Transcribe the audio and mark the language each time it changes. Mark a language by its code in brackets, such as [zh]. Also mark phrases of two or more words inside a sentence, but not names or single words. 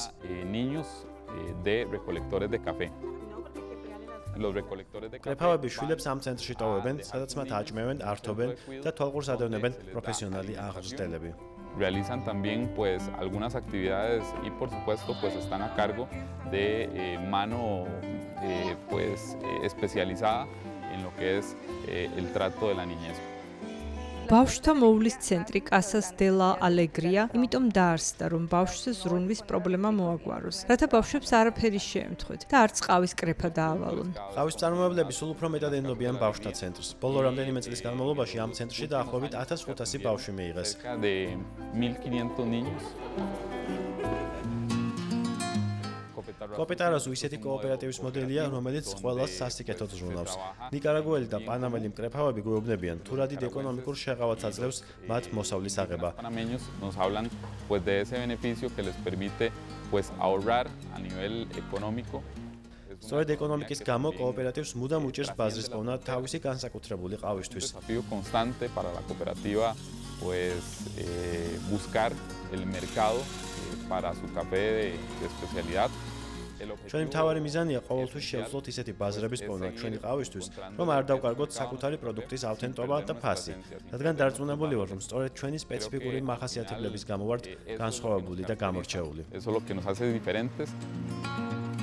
[es] Niños de recolectores de café. Los recolectores de café. [ka] მკრეფავები შვილებს ამ ცენტრში ტოვებენ, სადაც მათ აჭმევენ, ართობენ და თვალყურს ადევნებენ პროფესიონალი აღზრდელები. [es] Realizan también pues algunas actividades y por supuesto pues están a cargo de mano pues especializada en lo que es el trato de la niñez. [ka] ბავშვთა მოვლის ცენტრი Casas de la Alegria იმიტომ დაარსდა, რომ ბავშვზე ზრუნვის პრობლემა მოაგვაროს, რათა ბავშვებს არაფერი შეემთხვით და არც ყავის კრეფა დაავალონ. ყავის წარმომავლები სულ უფრო მეტად ენდობიან ბავშვთა ცენტრს. ბოლო რამდენიმე წლის განმავლობაში ამ ცენტრში დაახლოებით 1500 ბავშვი მიიღეს. [es] de 1500 niños. [ka] კოპეტარაზუ ისეთი კოოპერატივის მოდელია, რომელიც ყველას სასტიკეთოდ ზრუნავს. ნიკარაგუელი და პანამელი მკრეფავები გვეუბნებიან, თუ რა დიდ ეკონომიკურ შეღავათს აძლევს მათ მოსავლის აღება. [es] Panameños nos hablan pues de ese beneficio que les permite pues ahorrar a nivel económico. [ka] სწორედ ეკონომიკის გამო კოოპერატივს მუდამ უჭირს ბაზრის პოვნა თავისი განსაკუთრებული ყავისთვის. [es] Desafío constante para la cooperativa pues buscar el mercado para su café de especialidad. [ka] ჩვენი მთავარი მიზანია ყოველთვის შევძლოთ ისეთი ბაზრების პოვნა ჩვენი ყავისთვის, რომ არ დავკარგოთ საკუთარი პროდუქტის ავთენტობა და ფასი, რადგან დარწმუნებული ვარ, რომ სწორედ ჩვენი სპეციფიკური მახასიათებლების გამო ვართ განსხვავებული და გამორჩეული. [es] Eso es lo que nos hace diferentes.